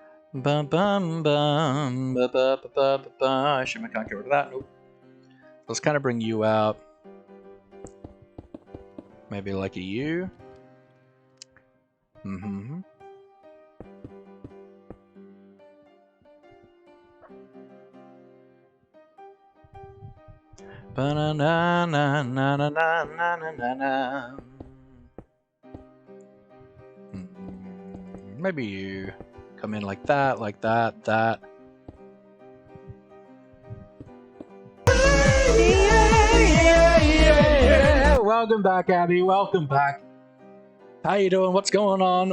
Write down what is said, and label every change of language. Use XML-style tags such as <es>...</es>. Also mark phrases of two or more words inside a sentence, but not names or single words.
<en>Bum bum bum ba ba ba ba ba ba. I assume I can't get rid of that. Nope. Let's kind of bring you out. Maybe like a U. Mm-hmm. Ba-na-na-na-na-na-na-na-na. Maybe you come in like that, that. Yeah. Welcome back, Abby. Welcome back. How you doing? What's going on?</en>